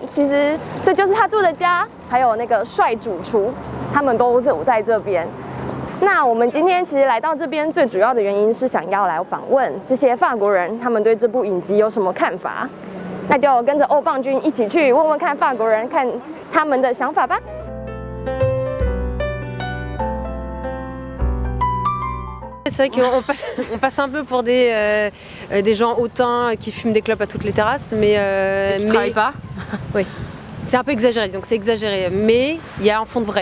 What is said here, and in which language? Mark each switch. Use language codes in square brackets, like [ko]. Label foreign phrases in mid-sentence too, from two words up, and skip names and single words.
[zh] 其实这就是她住的家，还有那个帅主厨，他们都走在这边。那我们今天其实来到这边，最主要的原因是想要来访问这些法国人，他们对这部影集有什么看法？那就跟着欧棒君一起去问问看法国人，看他们的想法吧。 [fr] C'est vrai qu'on passe un peu pour des gens hautains qui fument des clopes à toutes les terrasses, mais qui ne travaillent pas. Oui, c'est un peu exagéré, donc c'est exagéré, mais il y a un fond de vrai.